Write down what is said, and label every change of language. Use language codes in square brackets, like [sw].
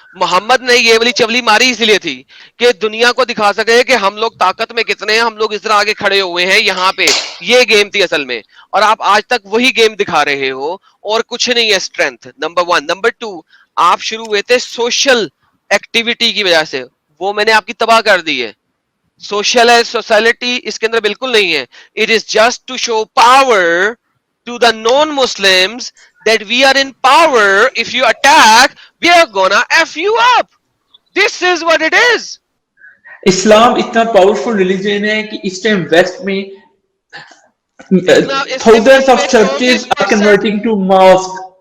[ur] محمد نے یہ والی چولی ماری اس لیے تھی کہ دنیا کو دکھا سکے کہ ہم لوگ طاقت میں کتنے ہیں, ہم لوگ اس طرح آگے کھڑے ہوئے ہیں یہاں پہ. یہ گیم تھی اصل میں, اور آپ آج تک وہی گیم دکھا رہے ہو اور کچھ نہیں ہے. Strength number 1. نمبر 2, آپ شروع ہوئے تھے سوشل ایکٹیویٹی کی وجہ سے, وہ میں نے آپ کی تباہ کر دی ہے. سوشل ہے سوسائٹی اس کے اندر بالکل نہیں ہے. [en] It is just to show power to the non-Muslims that we are in power. If you attack, we are gonna F you up. This is what it is. [ur] اسلام اتنا پاورفل ریلیجن ہے کہ اس time waste میں [en] thousands of churches are converting to mosques.